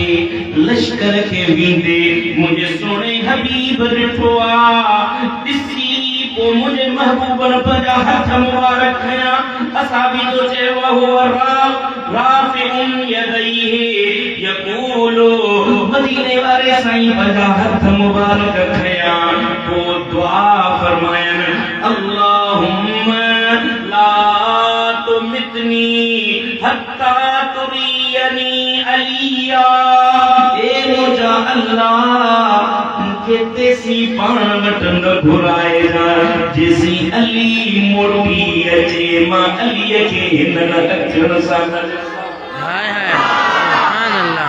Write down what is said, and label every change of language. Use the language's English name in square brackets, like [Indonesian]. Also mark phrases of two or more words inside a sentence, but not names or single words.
[Sindhi] लश्कर खे वेंदे मुंहिंजे सोणे हबीब ॾिठो आहे ॾिसी पोइ मुंहिंजे महबूब रब जा हथ मुबारक खयां असां बि तो चयो हुओ [Arabic] رافعٌ يديه يقول [Sindhi] मदीने वारे साईं पंहिंजा हथ मुबारक खयां पोइ दुआ फरमायनि [Arabic] اللهم لا تمتني حتى تريني عليا [Sindhi] ए मुझा अल्लाह मूंखे तेसी पाण वटि न घुराइजा जेसी अली मोटी अचे मां अलीअ खे हिन अखियुनि सां न हाय हाय [Arabic] سبحان الله